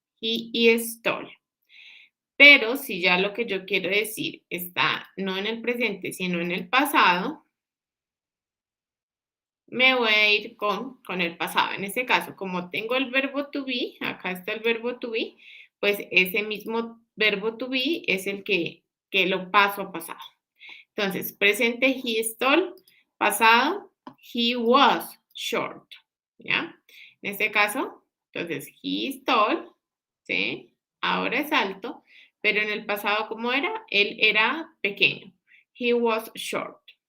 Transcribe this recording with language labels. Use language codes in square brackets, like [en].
[en] He is tall. [es] Pero si ya lo que yo quiero decir está no en el presente, sino en el pasado, me voy a ir con el pasado. En este caso, como tengo el verbo to be, acá está el verbo to be, pues ese mismo verbo to be es el que lo paso a pasado. Entonces, presente, [en] he is tall. [es] Pasado, [en] he was short. [es] ¿Ya? En este caso, entonces, [en] he is tall, [es] ¿sí? Ahora es alto, pero en el pasado, ¿cómo era? Él era pequeño. [en] He was short.